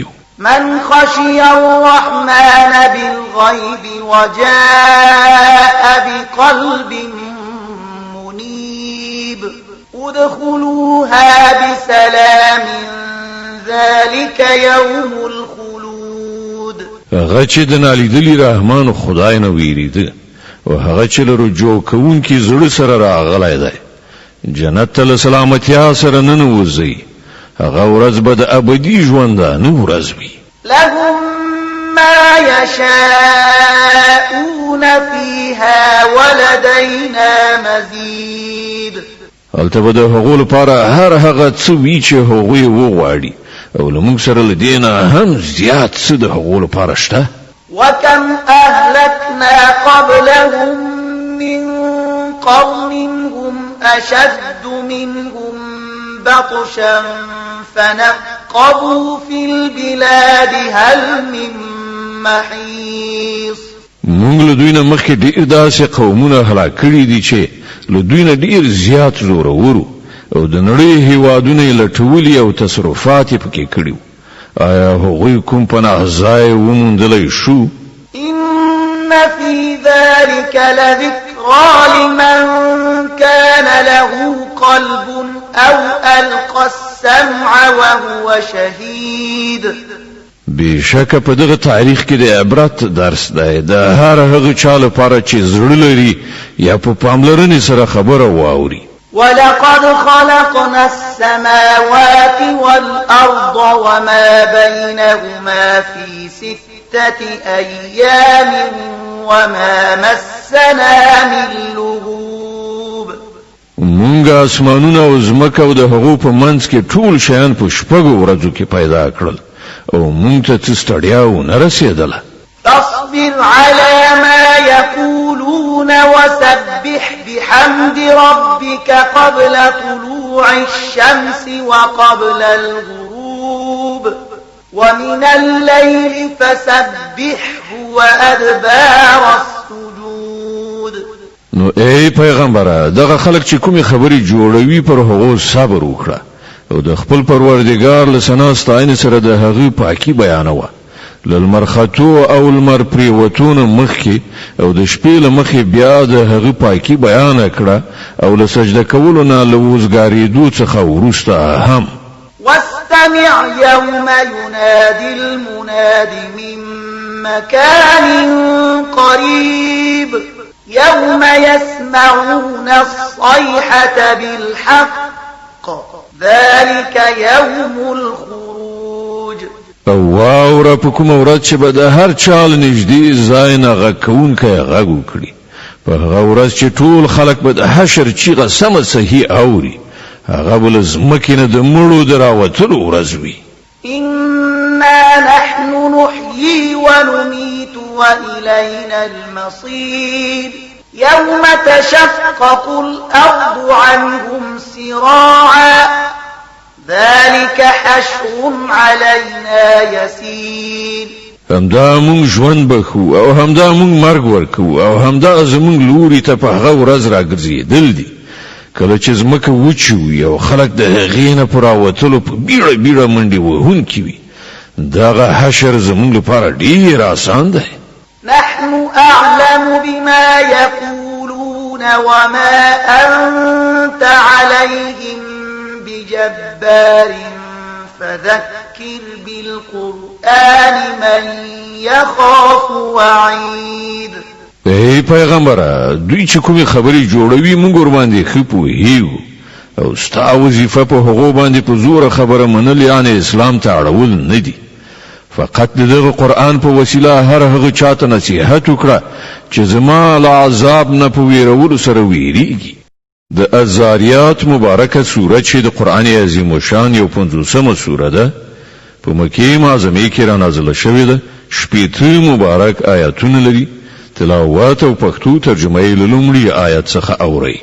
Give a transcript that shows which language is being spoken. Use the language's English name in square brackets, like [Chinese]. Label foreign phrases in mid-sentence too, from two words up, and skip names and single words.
[Arabic] من خشي الرحمن بالغيب وجاء بقلب منيب ادخلوها بسلام ذلك يوم الخلود [Pashto] هغه چې د نالیدلي رحمان خدای نه ویریده او هغه چې له رجوع کوونکي زړه سره راغلی دی جنت ته له سلامتیا سره ننوځي هغه ورځ به د ابدي ژوندانه ورځ وي [Arabic] لهم ما يشاءون فيها ولدينا مزيد [Pashto] هلته به د هغو لپاره هر هغه څه وي چې هغوی وغواړي او له موږ سره له دې نه هم زیات څه د هغو لپاره شته [Arabic] وكم أهلكنا قبلهم من قرن هم أشد منهم بطشا فنقبوا في البلاد هل من محيص [Pashto] موږ له دوی نه مخکې ډېر داسې قومونه هلاک کړي دي چې له دوی نه ډېر زیات زورور او د نړۍ هیوادونه یې لټولي او تصرفات یې پکې کړي آیا هغوی کوم پناه ځای وموندلی شو [Arabic] إن في ذلك لذكرى لمن كان له قلب أو ألقى السمع وهو شهيد [Pashto] بشک په دغه تاریخ کې د عبرت درس دی د هر هغه چا لپاره چې زړه لري یا په پاملرنې سره خبره واوري [Arabic] ولقد خلقنا السماوات والأرض وما بينهما في 6 أيام وما مسنا من لغوب [Pashto] مونږ اسمانونه او ځمکه او د هغو په منځ کې ټول شیان په شپږو ورځو کې پیدا کړل او مونږ ته څه ستړیا ونه رسېدله [Arabic] فاصبر على ما يقولون وسبح بحمد ربك قبل طلوع الشمس وقبل الغروب ومن الليل فسبحه وأدبار السجود [Pashto] نو ای پیغمبره دغه خلک چې کومي خبري جوړوي پر هغو صبر وکړه او د خپل پروردګار له ثنا ستاینې سره د هغه پاکي بیانوه للمرخطو او المر پریوتون مخی او د شپې له مخې بیا د هغه پاکي بیان کړه او له سجده کولو نه لوزګاریدو څخه وروسته هم [Arabic] واستمع يوم ينادي المناد من مكان قريب يوم يسمعون الصيحة بالحق ذلك يوم الخروج [Pashto] او واوره په کومه ورځ چې به د هر چا له نږدې ځای نه غږ کوونکی غږ وکړي په هغه ورځ چې ټول خلک به د حشر چیغه سمه صحیح اوري هغه به له ځمکې نه د مړو د راوتلو ورځ وي [Arabic] إنا نحن نحيي ونميت وإلينا المصير يوم تشقق الأرض عنهم سراعا ذلك حشر علينا يسير [Pashto] همدا مونږ ژوند بخو او همدا مونږ مرګ ورکو او همدا زمونږ لوري ته په هغه ورځ راګرځېدل دي کله چې ځمکه وچوي او خلک د هغې نه په راوتلو په بیړه بیړه منډې وهونکي وي دغه حشر زمونږ لپاره ډېر آسان دی [Arabic] نحن أعلم بما يقولون وما أنت عليهم بجبار فذكر بالقرآن من يخاف وعيد [Pashto] ای پیغمبره دوی چې کومې خبرې جوړوي موږ ورباندې ښه پوهېږو او ستا وظیفه په هغو باندې په زوره خبره منل یعنې اسلام ته اړول نه دي فقط دغه قرآن په وسیله هر هغه چاته نصیحت وکړه چې زما له عذاب نه په ویرولو سره ویریږي د الزاریات مبارکه سوره چې د قرآن عظیم الشان یو 50مه سوره ده په مکې معظمه کې را نازله شوې ده 80 مبارک آیاتونه لري تلاوت او پښتو ترجمه یې لومړی آیت څخه اوري